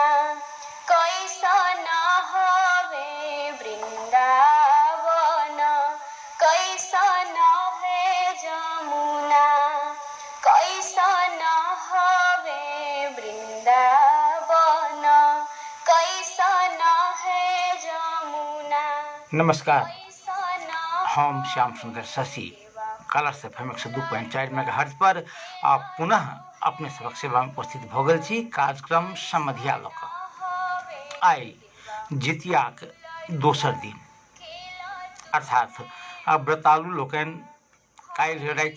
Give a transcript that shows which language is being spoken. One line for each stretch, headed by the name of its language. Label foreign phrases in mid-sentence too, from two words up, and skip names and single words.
Bhojpuri: कैसन हवे वृंदावन, कैसन है जमुना। कैसन हवे वृंदावन, कैसन है जमुना।
Maithili: नमस्कार, हम श्याम सुंदर शशि कलर्स FM 102.4 मेगाहर्ट्ज पर पुनः अपने सबक सेवा में उपस्थित भ गेल छी। कार्यक्रम समधिया लऽ कऽ आइ जितियाक दोसर दिन अर्थात व्रतालु लोकनि काल्हि